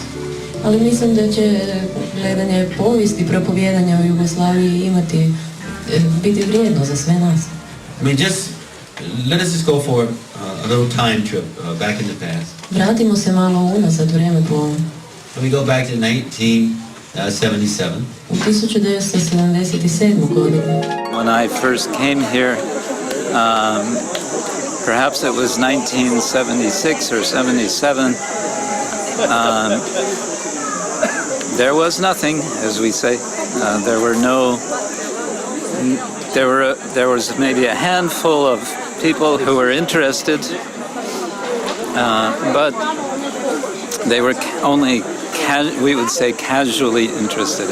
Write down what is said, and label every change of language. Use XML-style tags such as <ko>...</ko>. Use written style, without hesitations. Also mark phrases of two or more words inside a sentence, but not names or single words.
<hr>Ali mislim da će gledanje povijesti propovijedanja u Jugoslaviji biti vrijedno za sve nas.</hr> <en>I mean, let us just go for a little time trip back in the past.</en> <hr>Vratimo se malo unazad vrijeme po ovom.</hr> <en>We go back to 1977.</en> <hr>U 1977. godinu.</hr> <en>When I first came here, perhaps it was 1976 or 77. There was nothing, as we say. There was maybe a handful of people who were interested, but they were only, we would say, casually interested.</en>